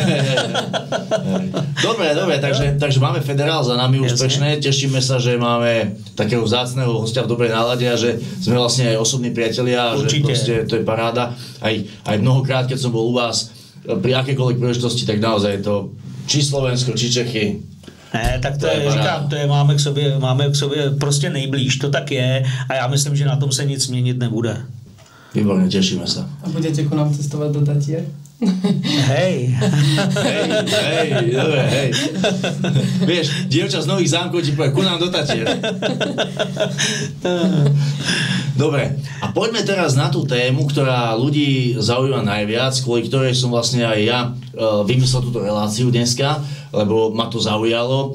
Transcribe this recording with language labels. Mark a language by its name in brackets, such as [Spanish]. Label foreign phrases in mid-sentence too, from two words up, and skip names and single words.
[Slovak] Dobre, takže máme federál za nami úspešné. Tešíme sa, že máme takého vzácneho hostia v dobrej nálade a že sme vlastne aj osobní priatelia a že proste to je paráda. Aj mnohokrát, keď som bol u vás pri akékoľvek príležitosti, tak naozaj je to či Slovensko, či Čechy. [Czech] Ne, tak to je, říkám, to je, máme k sobě prostě nejblíž, to tak je a já myslím, že na tom se nic měnit nebude. Výborně, těšíme se. [Slovak] A budete ku nám cestovat do Tatier? Hej. Dobre, hej. Vieš, dievča z Nových Zámkov ti povie, ku nám do Tatier. Dobre, a poďme teraz na tú tému, ktorá ľudí zaujíma najviac, kvôli ktorej som vlastne aj ja vymyslel túto reláciu dneska, lebo ma to zaujalo.